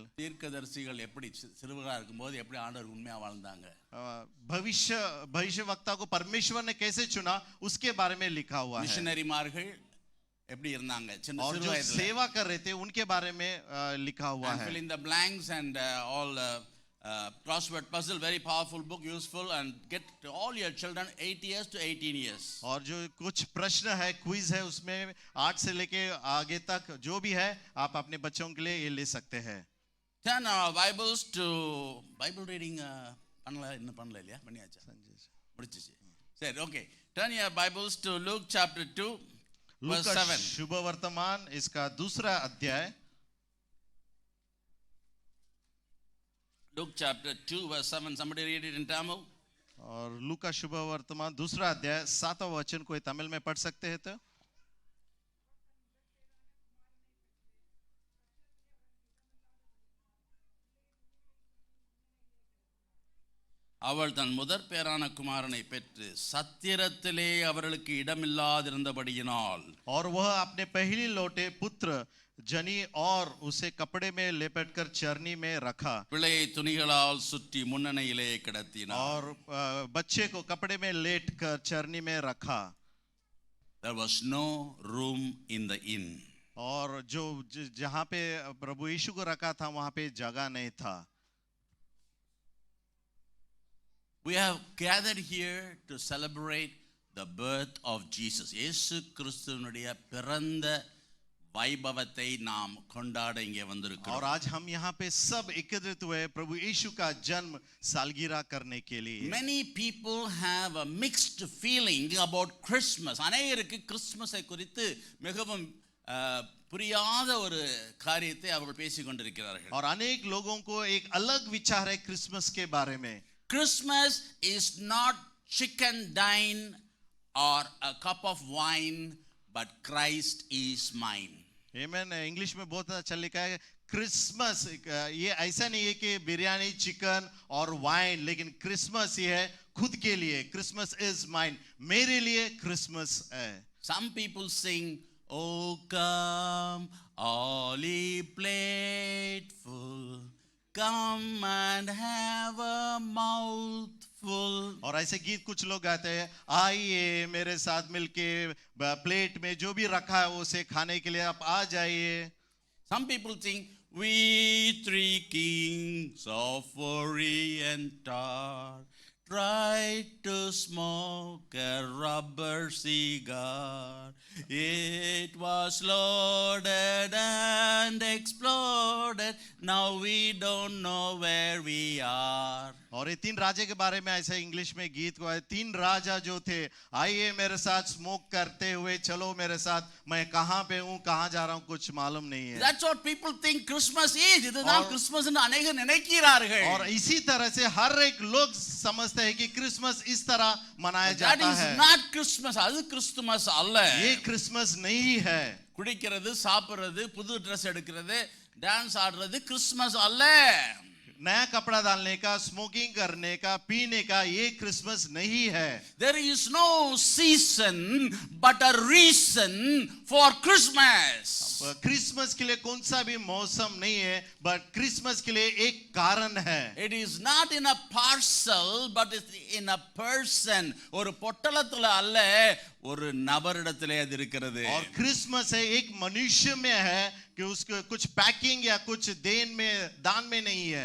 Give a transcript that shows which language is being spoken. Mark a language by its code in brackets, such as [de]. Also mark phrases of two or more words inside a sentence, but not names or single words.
[ta] தீர்க்கதரிசிகள் எப்படி சிறுவர்களா இருக்கும்போது எப்படி ஆண்டவர் உண்மையா வாழ்ந்தாங்க, [hi] भविष्य वक्ता को परमेश्वर ने कैसे चुना उसके बारे में लिखा हुआ है। [ta] மிஷனரிமார்கள் எப்படி இருந்தாங்க சின்ன [hi] और [ta] சிறு [hi] जो [ta] வயதுல. [hi] सेवा कर रहे थे उनके बारे में लिखा हुआ [en] And [hi] है। [en] fill in the blanks and all crossword puzzle, very powerful book, useful, and get to all your children 8 years to 18 years. [hi] और जो कुछ प्रश्न है, क्विज है, उसमें 8 से लेके आगे तक जो भी है आप अपने बच्चों के लिए ये ले सकते हैं। [en] Turn our Bibles to Bible reading [ta] பண்ணல, இன்னும் பண்ணல இல்லையா? பண்ணியாச்சா? முடிச்சிச்சு. சரி, [en] okay. Turn your Bibles to Luke chapter 2 verse 7. [hi] शुभ वर्तमान इसका दूसरा अध्याय। [en] Luke chapter 2 verse 7. Somebody read it in Tamil. [hi] और लूका का शुभ वर्तमान दूसरा अध्याय 7वां वचन कोई तमिल में पढ़ सकते हैं तो? [ta] அவள் தன் முதற் பேரான குமாரனை பெற்று சத்திரத்திலே அவர்களுக்கு இடமில்லாதிருந்தபடியினால். [hi] और वह अपने पहली लौटे पुत्र जनी और उसे कपड़े में लेपेटकर चरनी में रखा। [ta] பிள்ளையை துணிகளால் சுற்றி முன்னணையிலே கிடத்தினார். [hi] और बच्चे को कपड़े में लेट कर चरनी में रखा। [en] There was no room in the inn. [hi] और जो जहाँ पे प्रभु यीशु को रखा था वहाँ पे जगह नहीं था। [en] We have gathered here to celebrate the birth of Jesus. [ta] இயேசு கிறிஸ்துவினுடைய பிறந்த வைபவத்தை நாம் கொண்டாட இங்கே வந்திருக்கிறோம். [hi] और आज हम यहाँ पे सब एकत्रित हुए प्रभु यीशु का जन्म सालगिरह करने के लिए। [en] Many people have a mixed feeling about Christmas. [ta] அநேகருக்கு கிறிஸ்மஸை குறித்து மிகவும் புரியாத ஒரு காரியத்தை அவர்கள் பேசிக் கொண்டிருக்கிறார்கள். [hi] और अनेक लोगों को एक अलग विचार है क्रिसमस के बारे में। [en] Christmas is not chicken dine or a cup of wine, but Christ is mine. [hi] आमेन। इंग्लिश में बहुत अच्छा लिखा है क्रिसमस। ये ऐसा नहीं है कि बिरयानी, चिकन और वाइन, लेकिन क्रिसमस ये है खुद के लिए। [en] Christmas is mine, [hi] मेरे लिए क्रिसमस है। [en] Some people sing, "Oh come, all ye plateful, come and have a mouthful." [hi] और ऐसे गीत कुछ लोग गाते हैं, आइए मेरे साथ मिलके प्लेट में जो भी रखा है उसे खाने के लिए आप आ जाइए। [en] Some people sing, "We three kings of Orient are, tried to smoke a rubber cigar. It was loaded and exploded. Now we don't know where we are." [hi] और ये तीन राजा के बारे में ऐसे इंग्लिश में गीत को है, तीन राजा जो थे, आइए मेरे साथ स्मोक करते हुए चलो मेरे साथ, मैं कहाँ पे हूँ कहाँ जा रहा हूँ कुछ मालूम नहीं है। [en] That's what people think Christmas is. [ta] இதுதான் கிறிஸ்மஸ்னு அநேகர் நினைக்கிறார்கள். [hi] और इसी तरह से हर एक लोग समझते हैं कि क्रिसमस इस तरह मनाया [en] That [hi] जाता [en] is [hi] है। [en] not Christmas. [ta] அது கிறிஸ்துமஸ் அல்ல. [hi] ये क्रिसमस नहीं है। [ta] குடிக்கிறது, சாப்பிடுறது, புது ட்ரெஸ் எடுக்கிறது, டான்ஸ் ஆடுறது கிறிஸ்மஸ் அல்ல. [hi] नया कपड़ा डालने का, स्मोकिंग करने का, पीने का, ये क्रिसमस नहीं है। [en] There is no season but a reason for Christmas. [hi] क्रिसमस के लिए कौन सा भी मौसम नहीं है, बट क्रिसमस के लिए एक कारण है। [en] It is not in a parcel but it's in a person. [ta] ஒரு பொட்டலத்துல அல்ல, ஒரு நபரிடத்திலே அது இருக்கிறது. [hi] और क्रिसमस है एक मनुष्य में है कि उसको कुछ पैकिंग या कुछ दान में नहीं है।